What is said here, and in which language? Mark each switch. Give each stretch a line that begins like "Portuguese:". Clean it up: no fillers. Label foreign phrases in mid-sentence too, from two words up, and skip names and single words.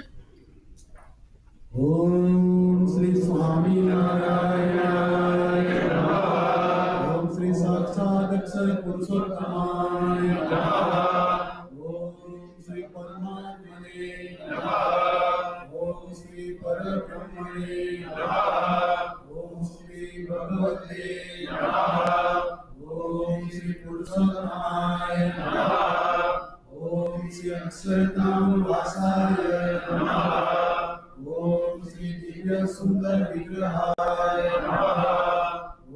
Sanskrit: ओम श्री स्वामिनारायण नमः. ओम श्री साक्षात अक्षर पुरुषोत्तमाय नमः. ओम श्री परमात्मने नमः. ओम श्री परब्रह्मणे नमः. गणपते नमः। ओम श्री पुरुषोत्तमाय नमः। ओम श्री अक्षरधाम वासाय नमः। ओम श्री दिव्य सुंदर विग्रहाय नमः।